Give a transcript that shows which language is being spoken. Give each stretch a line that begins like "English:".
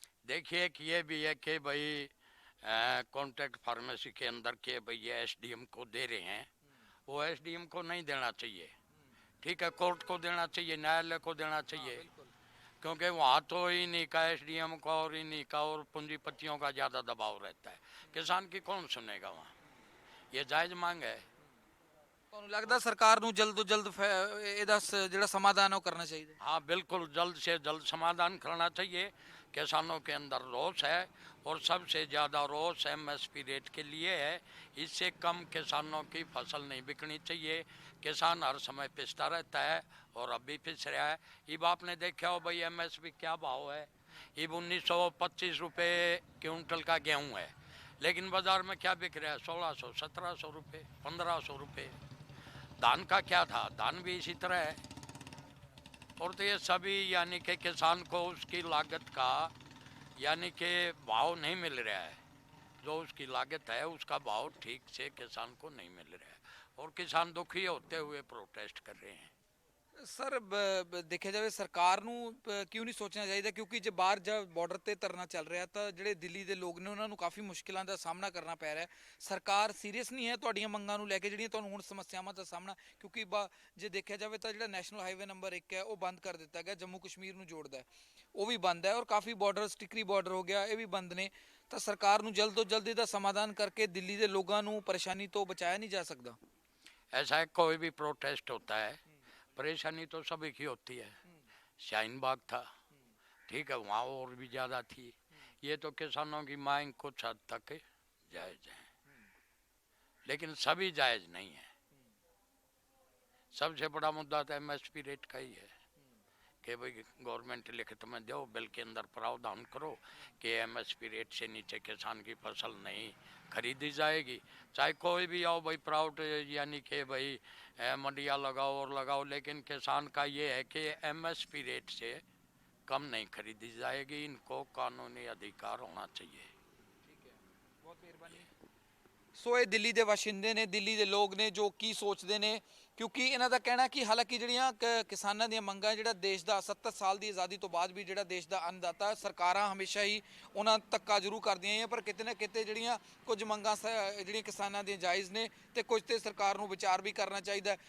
Hindi: देखिए कि ये भी है कि भाई कॉन्ट्रैक्ट फार्मेसी के अंदर के भाई ये एसडीएम को दे रहे हैं, वो एसडीएम को नहीं देना चाहिए, ठीक है, कोर्ट को देना चाहिए, न्यायालय को देना चाहिए, क्योंकि वहाँ तो इन्हीं का एसडीएम का और इन्हीं का और पूंजीपतियों का ज़्यादा दबाव रहता है, किसान की कौन सुनेगा वहाँ। ये जायज़ मांग है।
Punjabi: ਤੁਹਾਨੂੰ ਲੱਗਦਾ ਸਰਕਾਰ ਨੂੰ ਜਲਦ ਤੋਂ ਜਲਦ ਇਹਦਾ ਜਿਹੜਾ ਸਮਾਧਾਨ ਉਹ ਕਰਨਾ ਚਾਹੀਦਾ?
Hindi: हाँ बिल्कुल, जल्द से जल्द समाधान करना चाहिए। किसानों के अंदर रोष है और सबसे ज़्यादा रोष एमएसपी रेट के लिए है। इससे कम किसानों की फसल नहीं बिकनी चाहिए। किसान हर समय पिसता रहता है और अब भी पिस रहा है। अब आपने देखा हो भाई एमएसपी क्या भाव है, अब 1925 रुपये क्विंटल का गेहूँ है, लेकिन बाज़ार में क्या बिक रहा है, 1600 1700 रुपये 1500 रुपये। धान का क्या था, धान भी इसी तरह है। और तो ये सभी यानी कि किसान को उसकी लागत का यानी कि भाव नहीं मिल रहा है, जो उसकी लागत है उसका भाव ठीक से किसान को नहीं मिल रहा है और किसान दुखी होते हुए प्रोटेस्ट कर रहे हैं।
Punjabi: ਸਰ ਦੇਖਿਆ ਜਾਵੇ ਸਰਕਾਰ ਨੂੰ ਕਿਉਂ ਨਹੀਂ ਸੋਚਣਾ ਚਾਹੀਦਾ, ਕਿਉਂਕਿ ਜੇ ਬਾਹਰ ਜਦ ਬਾਰਡਰ ਤੇ ਧਰਨਾ ਚੱਲ ਰਿਹਾ ਤਾਂ ਜਿਹੜੇ ਦਿੱਲੀ ਦੇ ਲੋਕ ਨੇ ਉਹਨਾਂ ਨੂੰ ਕਾਫੀ ਮੁਸ਼ਕਿਲਾਂ ਦਾ ਸਾਹਮਣਾ ਕਰਨਾ ਪੈ ਰਿਹਾ ਹੈ। ਸਰਕਾਰ ਸੀਰੀਅਸ ਨਹੀਂ ਹੈ ਤੁਹਾਡੀਆਂ ਮੰਗਾਂ ਨੂੰ ਲੈ ਕੇ ਜਿਹੜੀਆਂ ਤੁਹਾਨੂੰ ਹੁਣ ਸਮੱਸਿਆਵਾਂ ਦਾ ਸਾਹਮਣਾ, ਕਿਉਂਕਿ ਜੇ ਦੇਖਿਆ ਜਾਵੇ ਤਾਂ ਜਿਹੜਾ ਨੈਸ਼ਨਲ ਹਾਈਵੇ ਨੰਬਰ 1 ਹੈ ਉਹ ਬੰਦ ਕਰ ਦਿੱਤਾ ਗਿਆ, ਜੰਮੂ ਕਸ਼ਮੀਰ ਨੂੰ ਜੋੜਦਾ ਹੈ, ਉਹ ਵੀ ਬੰਦ ਹੈ, ਔਰ ਕਾਫੀ ਬਾਰਡਰ ਟਿਕਰੀ ਬਾਰਡਰ ਹੋ ਗਿਆ, ਇਹ ਵੀ ਬੰਦ ਨੇ। ਤਾਂ ਸਰਕਾਰ ਨੂੰ ਜਲਦ ਤੋਂ ਜਲਦ ਇਹਦਾ ਸਮਾਧਾਨ ਕਰਕੇ ਦਿੱਲੀ ਦੇ ਲੋਕਾਂ ਨੂੰ ਪਰੇਸ਼ਾਨੀ ਤੋਂ ਬਚਾਇਆ
Hindi: नहीं जा सकता? ऐसा है, कोई भी प्रोटेस्ट होता है परेशानी तो सभी की होती है। शाहीन बाग था, ठीक है, वहाँ और भी ज़्यादा थी। ये तो किसानों की मांग कुछ हद तक जायज़ है, लेकिन सभी जायज़ नहीं है। सबसे बड़ा मुद्दा तो एमएसपी रेट का ही है कि भाई गवर्नमेंट लिखित में दो, बिल के अंदर प्रावधान करो कि एमएसपी रेट से नीचे किसान की फसल नहीं खरीदी जाएगी। चाहे कोई भी आओ भाई, प्राउड यानी कि भाई मंडियाँ लगाओ और लगाओ, लेकिन किसान का ये है कि एमएसपी रेट से कम नहीं खरीदी जाएगी। इनको कानूनी अधिकार होना चाहिए।
Punjabi: ਬਹੁਤ ਮਿਹਰਬਾਨੀ। ਸੋ ਇਹ ਦਿੱਲੀ ਦੇ ਵਾਸ਼ਿੰਦੇ ਨੇ, ਦਿੱਲੀ ਦੇ ਲੋਕ ਨੇ ਜੋ ਕੀ ਸੋਚਦੇ ਨੇ, ਕਿਉਂਕਿ ਇਹਨਾਂ ਦਾ ਕਹਿਣਾ ਕਿ ਹਾਲਾਂਕਿ ਜਿਹੜੀਆਂ ਕਿਸਾਨਾਂ ਦੀਆਂ ਮੰਗਾਂ, ਜਿਹੜਾ ਦੇਸ਼ ਦਾ 70 ਸਾਲ ਦੀ ਆਜ਼ਾਦੀ ਤੋਂ ਬਾਅਦ ਵੀ ਜਿਹੜਾ ਦੇਸ਼ ਦਾ ਅੰਨਦਾਤਾ, ਸਰਕਾਰਾਂ ਹਮੇਸ਼ਾ ਹੀ ਉਹਨਾਂ ਧੱਕਾ ਜ਼ਰੂਰ ਕਰਦੀਆਂ ਹੈ, ਪਰ ਕਿਤੇ ਨਾ ਕਿਤੇ ਜਿਹੜੀਆਂ ਕੁਝ ਮੰਗਾਂ ਜਿਹੜੀਆਂ ਕਿਸਾਨਾਂ ਦੀਆਂ ਜਾਇਜ਼ ਨੇ ਤੇ ਕੁਝ ਤੇ ਸਰਕਾਰ ਨੂੰ ਵਿਚਾਰ ਵੀ ਕਰਨਾ ਚਾਹੀਦਾ।